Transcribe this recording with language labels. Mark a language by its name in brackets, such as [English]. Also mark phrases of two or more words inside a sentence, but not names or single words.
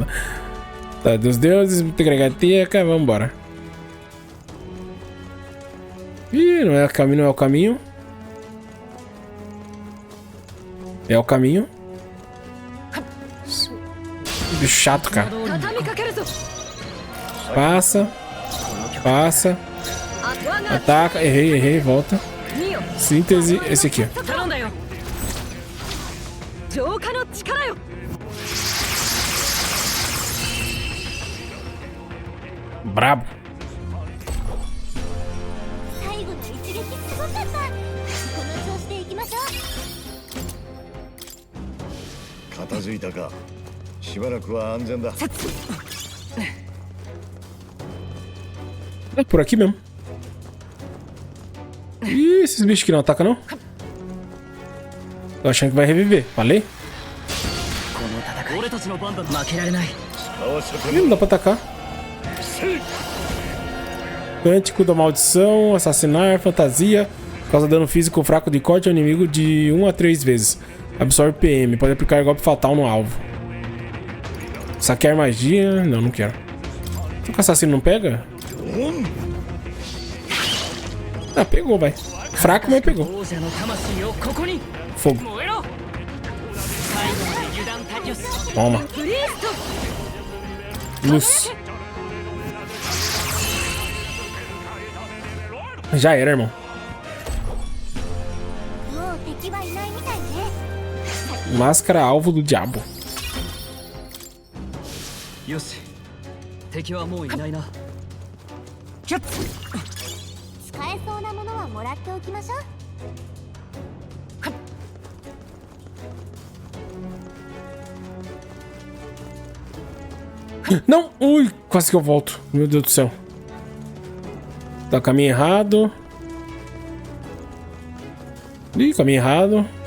[Portuguese] Tá, dos deuses, Tegregateca, vambora. Ih, não é o caminho, não é o caminho. É o caminho. Bicho chato, cara. [Japanese] 畳みかけるぞ [Portuguese] Passa. Passa. Ataca. Errei, errei, volta. [Japanese] 見よ [Portuguese] Síntese, esse aqui, ó. [Japanese] 頼んだよ。浄化の力よ [Portuguese] Brabo. [Japanese] 最後の一撃すごかった。この調子で行きましょう。片付いたか。しばらくは安全だ。 [Portuguese] É por aqui mesmo. Ih, esses bichos que não atacam, não? Tô achando que vai reviver. Falei? [Japanese] この戦い俺たちの番だ。負けられない。合わせて [Portuguese] Ih, não dá pra atacar. [Japanese] せい。 [Portuguese] Cântico da maldição, assassinar, fantasia. Causa dano físico fraco de corte ao inimigo de 1 a 3 vezes. Absorve PM. Pode aplicar golpe fatal no alvo. Saquear magia. Não, não quero. Será que o assassino não pega? Ah, pegou, vai. Fraco, mas pegou. [Japanese] 王者の魂をここに [Portuguese] Fogo. [Japanese] 燃えろ。最後まで油断大よし。 [Portuguese] Toma. [Japanese] プリースト [Portuguese] Luz. Já era, irmão. [Japanese] もう敵はいないみたいね。 [Portuguese] Máscara alvo do diabo. [Japanese] よし。敵はもういないな。使えそうなものはもらっておきましょう。 [Portuguese] Não! Ui, quase que eu volto. Meu Deus do céu. Tá, caminho errado. Ih, caminho errado.